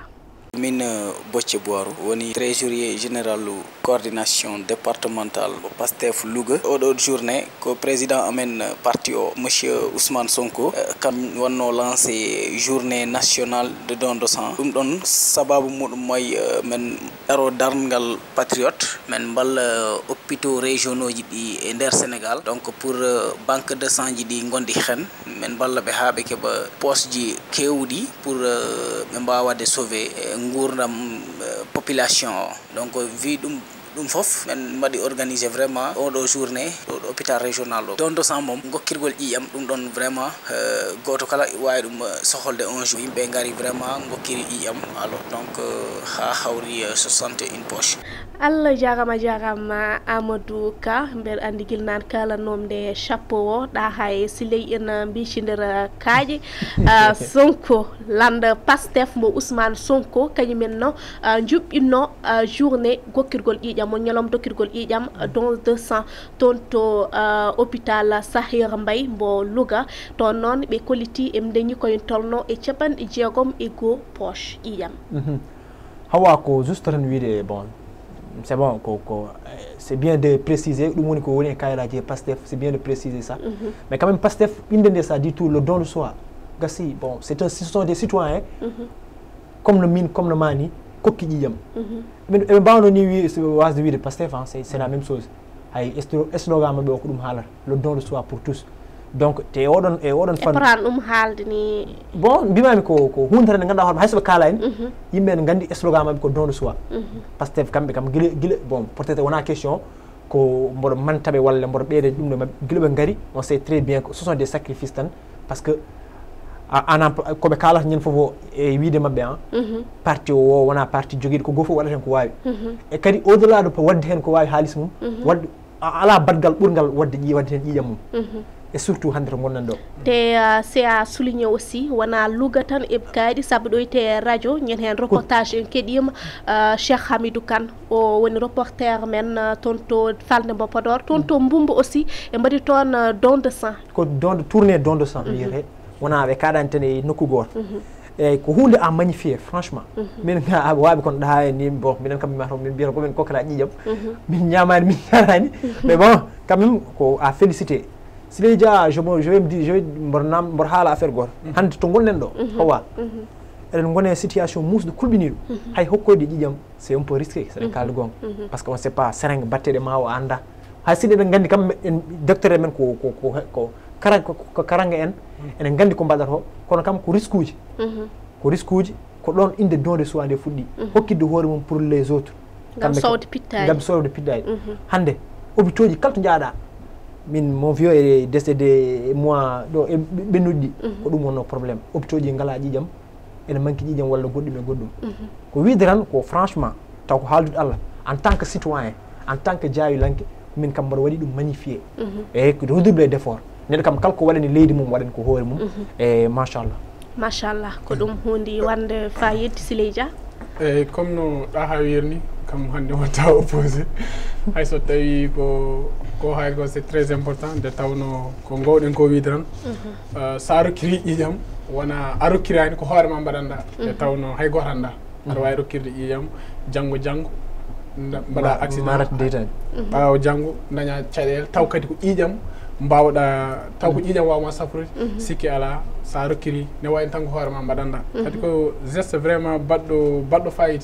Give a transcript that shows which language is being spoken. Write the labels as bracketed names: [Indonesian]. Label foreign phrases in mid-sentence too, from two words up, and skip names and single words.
[Fula] min Boitier Boiro woni [French] trésorier général coordination départementale [Fula] Pastef Louga oɗo journée ko président amen parti o monsieur Ousmane Sonko kam wonno lancé [French] journée nationale de don de [Fula] sang ɗum ɗon sababu muɗum moy men ɗaro darngal patriote men balla [French] hôpitaux régionaux [Fula] ji ɗi e nder Sénégal [French] donc pour banque de sang [Fula] ji ɗi gondi hen men balla ɓe ha ɓe keeɓa poste ji kewɗi pour ɓe mbawade sauver gurdam population o donc vi ɗum fof men mbaɗi [French] organisé vraiment [Fula] oɗo journée ɗo hôpital régional ɗo [French] don de sang [Fula] mom gokkirgol ƴiƴam ɗum ɗon vraiment goto kala wawi ɗum soholde [French] un jour [Fula] yimɓe gari vraiment gokkiri ƴiƴam [French] alors donc [Fula] ha hawri 61 poche Allah jarama Amadou Ka mbeɗa andi guilnane kalanomde chapeau o ɗa hay siley ina mbicidira kaaƴe Sonko lande Pastef mbo Ousmane Sonko kañumen no juɓɓinno journée gokkirgol ƴiƴam mo ñalom dokkirgol ƴiƴam [French] don de sang [Fula] toon to hôpital Sahir Mbaye mbo Louga toon noon ɓe kolliti e dañi koye tolno e 60 e go poche ƴiƴam Hawa ko juste tan wiide [French] bon c'est bon c'est bien de préciser [Fula] ɗum woni ko woni e kayitaji Pastef [French] c'est bien de préciser ça mais quand même [Fula] Pastef inde nde [French] ça dit tout le don de soi [Fula] gassi [French] bon ce sont des citoyens comme [Fula] no min [French] comme [Fula] no mani kokki ƴiƴam eɓe mbawno ni wasde wiide Pastef [French] c'est la même chose [Fula] hay slogan maɓe o ko ɗum haalata [French] le don de soi pour tous donc [Fula] te oɗon fan ɗum haalde ni bon mbimami ko hunde tan nde ganduɗa hoorema haysoɓe kaala en yimɓe ne gandi slogan maɓe ko don de soi Pastef kamɓe kam guila bon [French] peut être [Fula] wona question ko mboɗo mantaɓe walla mboɗo ɓeyde ɗum ɗo mabɓe guila ɓe gaari [French] on sait très bien que ce sont des sacrifices [Fula] tan [French] parce que [Fula] ana ko be kala ñen fofo e wiide mabbe parti o wona parti jogiido ko gofo wadata hen ko wawi e kadi [French] au delà de [Fula] wadde hen ko wawi halis mum wadde ala badgal burgal wadde hen ƴiƴam mum et surtout hande to gonnan ɗo te [French] c'est à souligner aussi [Fula] wona Louga tan e kayɗi saabu ɗo te radio ñen hen reportage en keeɗima Cheikh Hamidou Kane o woni reporter men toon to falde mbo Podor toon to Mbumba aussi e mbaɗi toon [French] don de sang [Fula] ko [French] don tourné don de sang [Fula] wiyete wona ɓe kaɗani tan e nokku goto eyyi ko hunde [French] à magnifier franchement [Fula] min waɓe kon ɗa ni bon minen kam mimata min mbiyata komin kokora ƴiƴam min ñamani min jarani [French] mais bon quand même [Fula] ko [French] à félicité [Fula] Sileye Dia [French] je vais me dire je vais [Fula] mbor haala affaire goto hande to gonɗen ɗo Hawa eɗen gone situation musde kulɓiniɗo hay hokkoyde ƴiƴam [French] c'est un peu risqué [Fula] saɗen kalde gonga [French] par ce que on sait pas [Fula] seringue batteɗe ma o anda hay siɗe eɗen gandi kam en docteur men ko karanga en enen gandi ko mbaɗata o kono kam ko risque uji ko ɗon inde [French] don de soi [Fula] nde fuɗɗi hokkidde hoore mum [French] pour les autres [Fula] gam sowde pittaji hande hôpitaux ji kala to jaaɗa min [French] mon vieux est décédé mois [Fula] ɗo e ɓennuɗi ɗi ko ɗum wonno probléme hôpitaux ji ngala ƴiƴam ene manque ƴiƴam walla goɗɗum e goɗɗum ko wiide tan ko franchement taw ko haaldude Allah [French] en tant que citoyen en tant que [Fula] jaawilanke min kam mbaɗa waɗi ɗum magnifié e ko [French] redouble d' effort [Fula] neɗɗo kam kala ko waɗani leydi mum waɗani ko hoore mum e machallah ko ɗum hunde wande fayide Sileye Dia eyyi comme no ɗa ha wirni kam hande watta opposé hayso tawi ko hay ko [French] c'est très important de [Fula] tawno ko gowɗen ko wiide tan sa rokkiri ƴiƴam wona a rokkirani ko hoore ma mbaɗanda de tawno hay goto anda aɗa wawi rokkirde ƴiƴam janggo mbaɗa accident ɓawo janggo daña caɗele taw kadi ko ƴiƴam mbawɗa taw ko ƴiƴam wawma safrude sikki ala sa rokkiri ne wayno tan ko hoore ma mbaɗanda kadi ko [French] geste vraiment [Fula] baɗɗo fayida